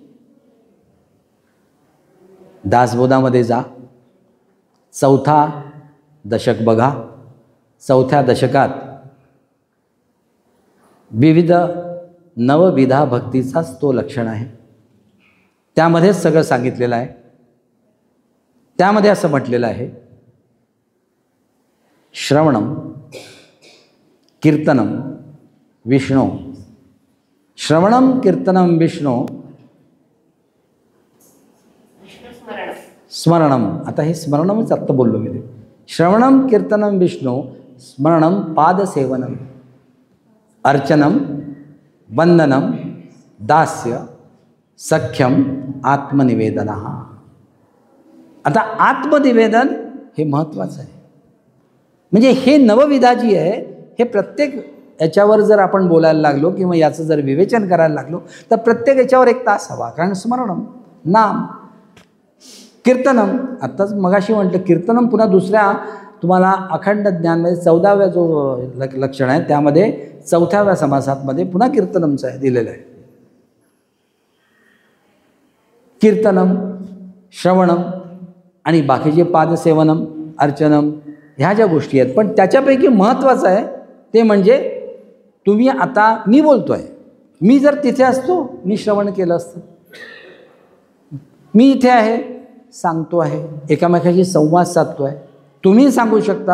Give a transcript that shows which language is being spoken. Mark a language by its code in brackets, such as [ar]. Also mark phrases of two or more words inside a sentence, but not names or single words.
[mr] दासबोधामध्ये जा, 4था दशक बघा. 4थ्या दशकात विविध नवविधा भक्तीचाच तो लक्षण आहे. त्यामध्येच सगळं सांगितलेलं आहे. त्यामध्ये असं म्हटलेलं आहे, [sa] श्रवणम कीर्तनम विष्णू. श्रवणम कीर्तनम विष्णू स्मरणम. [mr] आता हे स्मरणमच आत्ता बोललो मी. [sa] ते श्रवणम कीर्तनम विष्णू स्मरणम पादसेवनम अर्चनम वंदनम दास्य सख्यम आत्मनिवेदन. [mr] आता आत्मनिवेदन हे महत्त्वाचं आहे. म्हणजे हे नवविधा जी आहे, हे प्रत्येक याच्यावर जर आपण बोलायला लागलो किंवा याचं जर विवेचन करायला लागलो तर प्रत्येक याच्यावर 1 तास हवा. [sa] कारण स्मरणम नाम, कीर्तनम, [mr] आत्ताच मगाशी म्हटलं कीर्तनम, पुन्हा दुसऱ्या तुम्हाला अखंड ज्ञानमध्ये 14व्या जो लक्षण आहे त्यामध्ये 4थ्या समासामध्ये पुन्हा कीर्तनमचं आहे दिलेलं आहे. [sa] कीर्तनम, श्रवणम [mr] आणि बाकीचे [sa] पादसेवनम, अर्चनम [mr] ह्या ज्या गोष्टी आहेत, पण त्याच्यापैकी महत्त्वाचं आहे ते म्हणजे तुम्ही आता मी बोलतो आहे, मी जर तिथे असतो मी श्रवण केलं असतं. मी इथे आहे, सांगतो आहे, एकामेकाशी संवाद साधतो आहे. तुम्ही सांगू शकता.